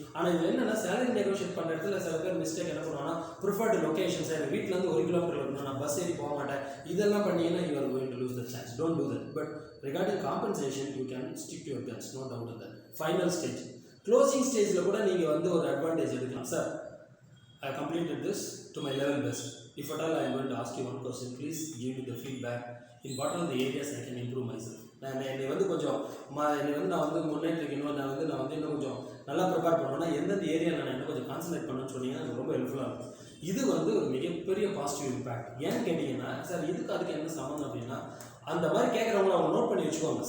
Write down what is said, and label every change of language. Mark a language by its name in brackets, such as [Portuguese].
[Tamil] ஆனால் இதில் என்னென்னா சேலரி நெகோஷியேட் பண்ணுற இடத்துல சில பேர் மிஸ்டேக் என்ன பண்ணுவாங்கன்னா ப்ரிஃபர்டு லொக்கேஷன்ஸ், எனக்கு வீட்டிலேருந்து 1 கிலோமீட்டர் இருக்கணும், நான் பஸ் ஏறி போக மாட்டேன், இதெல்லாம் பண்ணீங்கன்னா [English] You are going to lose the chance. Don't do that. But regarding compensation you can stick to your guns, no doubt in that. [Tamil] Final stage, closing ஸ்டேஜில் கூட நீங்கள் வந்து ஒரு அட்வான்டேஜ் எடுக்கலாம். [English] Sir, I completed this to my level best. If at all I am going to ask you one question, please give me the feedback in what are the areas I can improve myself. [Tamil] என்னை வந்து கொஞ்சம் என்னை வந்து நான் வந்து முன்னேற்றிக்கணும், நான் வந்து இன்னும் கொஞ்சம் நல்லா ப்ரிப்பேர் பண்ணணும்னா எந்தெந்த ஏரியா நான் இன்னும் கொஞ்சம் கான்சன்ட்ரேட் பண்ணணும்னு சொன்னீங்கன்னா எனக்கு ரொம்ப ஹெல்ப்ஃபுல்லாக இருக்கும். இது வந்து ஒரு மிகப்பெரிய பாசிட்டிவ் இம்பேக்ட். ஏன்னு கேட்டிங்கன்னா சார் இதுக்கு அதுக்கு என்ன சம்மந்தம் அப்படின்னா அந்த மாதிரி கேட்குறவங்கள அவங்க நோட் பண்ணி வச்சுக்கோங்க.